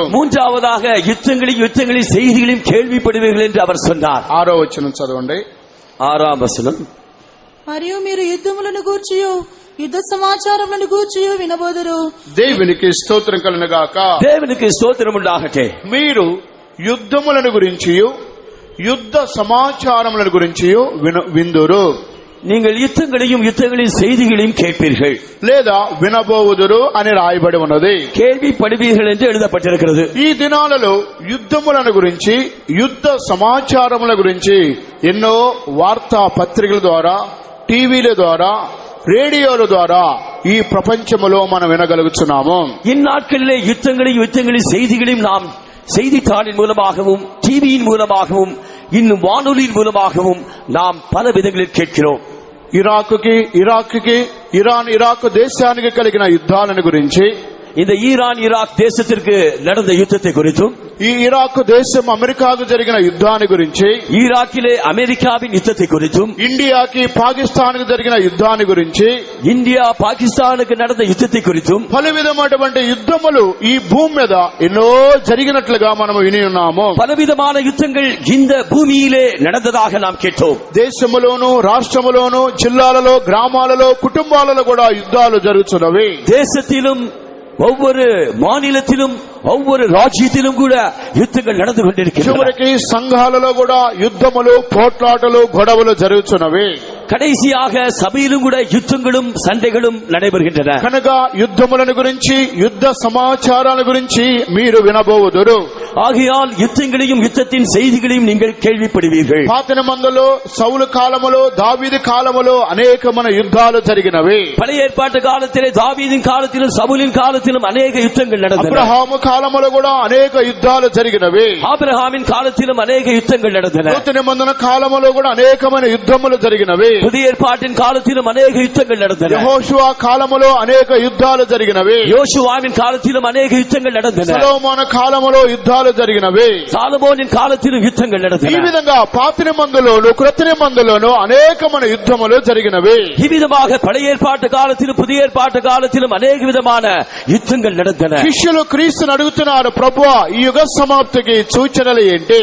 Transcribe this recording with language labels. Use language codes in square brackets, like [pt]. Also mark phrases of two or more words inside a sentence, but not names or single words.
[ta] மூன்றாவதாக யுத்தங்களின் செய்திகளையும் கேள்விப்படுவீர்கள் என்று அவர் சொன்னார். [te] 6వ వచనం చదవండి. [ta] 6ஆம் வசனம். [te] మరియు మీరు యుద్ధములను గూర్చియు యుద్ధ సమాచారములను గూర్చియు వినబోదురు. దేవునికి స్తోత్రం కలుగుగాక. [ta] தேவனுக்கு ஸ்தோத்திரம் உண்டாகட்டும். [te] మీరు యుద్ధములను గురించి యుద్ధ సమాచారముల గురించి విందురు. [ta] நீங்கள் யுத்தங்களையும் யுத்தங்களின் செய்திகளையும் கேட்பீர்கள், [te] లేదా వినబోవుదురు అని రాయబడి ఉన్నది. [ta] கேள்விப்படுவீர்கள் என்று எழுதப்பட்டிருக்கிறது. [te] ఈ దినాలలో యుద్ధములను గురించి, యుద్ధ సమాచారముల గురించి ఎన్నో వార్తా పత్రికల ద్వారా, టీవీల ద్వారా, రేడియోల ద్వారా ఈ ప్రపంచములో మనం వినగలుగుతున్నాము. [ta] இந்நாட்களிலே யுத்தங்களையும் யுத்தங்களின் செய்திகளையும் நாம் செய்தித்தாளின் மூலமாகவும், டிவியின் மூலமாகவும், இன்னும் வானொலியின் மூலமாகவும் நாம் பல விதங்களில் கேட்கிறோம். [te] ఇరాక్కి ఇరాక్ దేశానికి కలిగిన యుద్ధాలను గురించి, [ta] இந்த ஈரான் ஈராக் தேசத்திற்கு நடந்த யுத்தத்தை குறித்தும், [te] ఈ ఇరాక్ దేశం అమెరికాకు జరిగిన యుద్ధాన్ని గురించి, [ta] ஈராக்கிலே அமெரிக்காவின் யுத்தத்தை குறித்தும், [te] ఇండియాకి పాకిస్తాన్ కు జరిగిన యుద్ధాన్ని గురించి, [ta] இந்தியா பாகிஸ்தானுக்கு நடந்த யுத்தத்தை குறித்தும் [te] పలు విధమైనటువంటి యుద్ధములు ఈ భూమి మీద ఎన్నో జరిగినట్లుగా మనం విని ఉన్నాము. [ta] பலவிதமான யுத்தங்கள் இந்த பூமியிலே நடந்ததாக நாம் கேட்டோம். [te] దేశములోను, రాష్ట్రములోను, జిల్లాలలో, గ్రామాలలో, కుటుంబాలలో కూడా యుద్ధాలు జరుగుతున్నవి. [ta] தேசத்திலும் ஒவ்வொரு மாநிலத்திலும் ஒவ்வொரு ராஜ்யத்திலும் கூட யுத்தங்கள் நடந்து கொண்டிருக்கின்றன. [te] చివరికి సంఘాలలో కూడా యుద్ధములు, పోట్లాటలు, గొడవలు జరుగుతున్నవి. [ta] கடைசியாக சபையிலும் கூட யுத்தங்களும் சண்டைகளும் நடைபெறுகின்றன. [te] కనుక యుద్ధములను గురించి, యుద్ధ సమాచారాల గురించి మీరు వినబోవుదురు. [ta] ஆகையால் யுத்தங்களையும் யுத்தத்தின் செய்திகளையும் நீங்கள் கேள்விப்படுவீர்கள். [te] పాత నిబంధనలో సౌలు కాలములో, దావీదు కాలములో అనేకమైన యుద్ధాలు జరిగినవి. [ta] பழைய ஏற்பாட்டு காலத்திலே தாவீதின் காலத்திலும் சவுலின் காலத்திலும் அநேக யுத்தங்கள் நடந்தன. [te] అబ్రహాము కాలములో కూడా అనేక యుద్ధాలు జరిగినవి. [ta] ஆபிரகாமின் காலத்திலும் அநேக யுத்தங்கள் நடந்தன. [te] నూతన నిబంధన కాలములో కూడా అనేకమైన యుద్ధములు జరిగినవి. [ta] புதிய ஏற்பாட்டின் காலத்திலும் அநேக யுத்தங்கள் நடந்தன. [te] యెహోషువ కాలములో అనేక యుద్ధాలు జరిగినవి. [ta] யோசுவாவின் காலத்திலும் அநேக யுத்தங்கள் நடந்தன. [te] సొలొమోను కాలములో యుద్ధాలు జరిగినవి. [ta] சாலமோனின் காலத்திலும் யுத்தங்கள் நடந்தன. [te] ఈ విధంగా పాత నిబంధనలోను, క్రొత్త నిబంధనలోను అనేకమైన యుద్ధములు జరిగినవి. [ta] இவ்விதமாக பழைய ஏற்பாட்டு காலத்திலும் புதிய ஏற்பாட்டு காலத்திலும் அநேக விதமான யுத்தங்கள் நடந்தன. [te] శిష్యులు క్రీస్తుని అడుగుతున్నారు, ప్రభువా ఈ యుగ సమాప్తికి సూచనలు ఏంటి?